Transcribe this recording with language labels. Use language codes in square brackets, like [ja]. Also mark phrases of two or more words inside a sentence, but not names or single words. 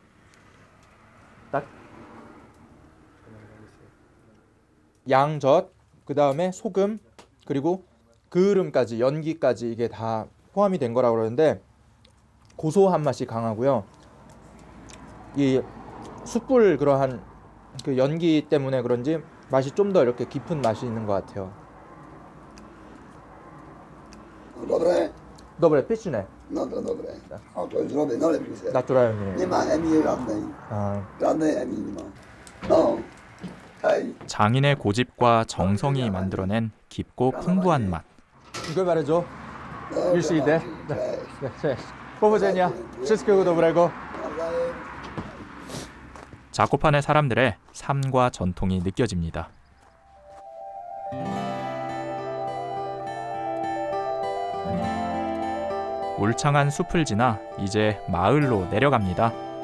[ko] 딱 양젓, 그 다음에 소금, 그리고 그을음까지, 연기까지 이게 다 포함이 된 거라고 그러는데 고소한 맛이 강하고요. 이 숯불 그러한 그 연기 때문에 그런지 맛이 좀 더 이렇게 깊은 맛이 있는 것 같아요. [pl] Dobre? Dobre, pyszne. No to dobre. O, to jest dobre, no lepiej się. Naturalnie. Nie ma chemii żadnej. Żadnej chemii nie ma. No. Hej. [ko] 장인의 고집과 정성이 만들어낸 깊고 풍부한 맛. 이걸 말해줘. [pl] Dobra, Już idę. cześć. Cześć. Powodzenia. Wszystkiego dobrego. [ko] 자코판의 사람들의 삶과 전통이 느껴집니다. 울창한 숲을 지나 이제 마을로 내려갑니다.